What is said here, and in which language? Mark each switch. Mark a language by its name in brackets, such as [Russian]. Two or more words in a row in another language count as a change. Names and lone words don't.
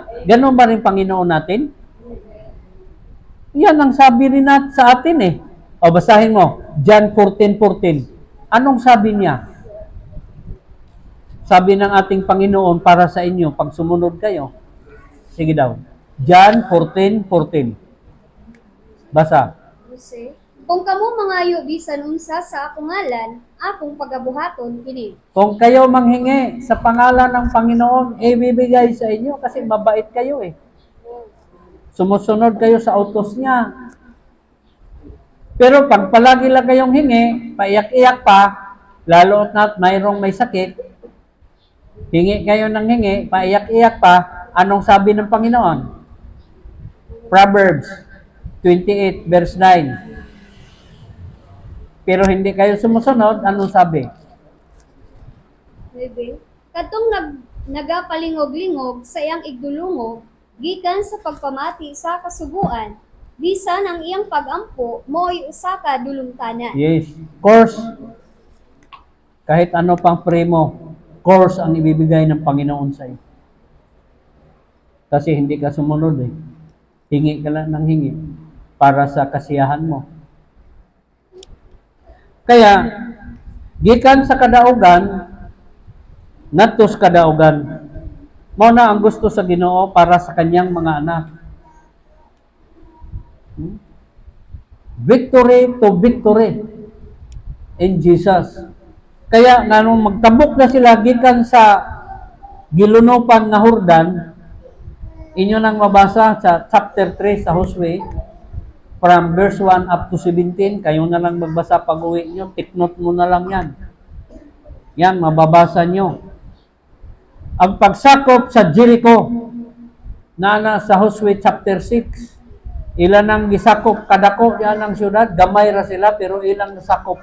[Filipino] Ganon ba rin Panginoon natin? Yan ang sabi rin sa atin eh. O, basahin mo, John 14:14. Anong sabi niya? Sabi ng ating Panginoon para sa inyo, pag sumunod kayo. Sige daw. John 14:14. Basa. [Cebuano] Jose, kung kamo mangayo bisan unsa sa akong ngalan, akong pagabuhaton kini. [Filipino] Kung kayo manghingi sa pangalan ng Panginoon, ibibigay sa inyo kasi mabait kayo eh. Sumusunod kayo sa utos niya. Pero pag palagi lang kayong hingi, paiyak-iyak pa, lalo na't mayroong may sakit, hingi kayo ng hingi, paiyak-iyak pa, anong sabi ng Panginoon? Proverbs 28 verse 9. Pero hindi kayo sumusunod, anong sabi? Bebe, [Cebuano] katong nagapalingog-lingog sa iyang igdulungog, gikan sa pagpamati sa kasuguan, bisan ang iyang pagampo mo'y usa ka dulungtanan. [English] Yes. Course. [Filipino] Kahit ano pang premo, course ang ibibigay ng Panginoon sa iyo. Kasi hindi ka sumunod eh. Hingi ka lang ng hingi para sa kasiyahan mo. Kaya, [Cebuano] gikan sa kadaugan, natos kadaugan. Mao na ang gusto sa Ginoo para sa kanyang mga anak. [English] Victory to victory in Jesus. [Cebuano] Kaya nga nung magtabok na sila gikan sa gilunopan nga Hordan, inyo nang mabasa sa chapter 3 sa Josue, [English] from verse 1 up to 17, [Filipino] kayo na lang magbasa pag uwi nyo, tiknot mo na lang yan. Yan, mababasa nyo. Ang pagsakop sa Jericho, na sa Josue chapter 6, [Cebuano] ilan ang gisakop kadako yan ang syudad, gamay ra sila pero ilang nasakop.